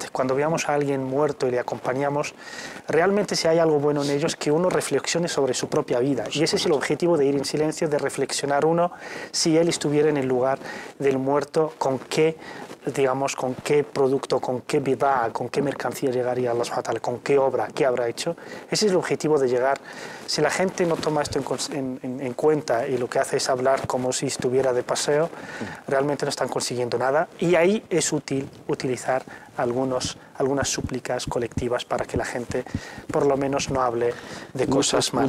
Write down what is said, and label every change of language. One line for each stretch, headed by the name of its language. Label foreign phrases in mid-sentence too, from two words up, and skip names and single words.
Spanish: Cuando veamos a alguien muerto y le acompañamos, realmente si hay algo bueno en ellos, que uno reflexione sobre su propia vida. Y ese es el objetivo de ir en silencio, de reflexionar uno, si él estuviera en el lugar del muerto, con qué producto, con qué bid'a, con qué mercancía llegaría a Allah
Arabic: سبحانه وتعالى,
Spanish: con qué obra, qué habrá hecho. Ese es el objetivo de llegar. Si la gente no toma esto en cuenta y lo que hace es hablar como si estuviera de paseo, realmente no están consiguiendo nada, y ahí es útil utilizar algunas súplicas colectivas para que la gente por lo menos no hable de cosas malas.